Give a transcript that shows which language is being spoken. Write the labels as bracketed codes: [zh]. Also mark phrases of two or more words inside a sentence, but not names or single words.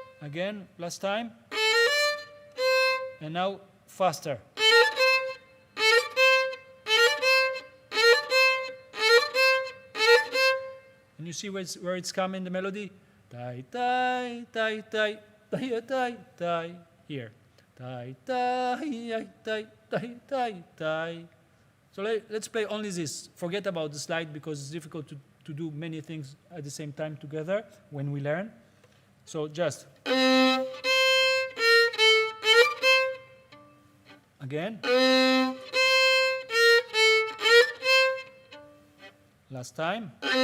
[en] Again, last time. And now faster. And you see where it's coming, the melody? Tai, tai, tai, tai, tai, tai, tai. Here. Tai, tai, tai, tai, tai, tai. So let's play only this. Forget about the slide because it's difficult to do many things at the same time together when we learn. So just again. Last time.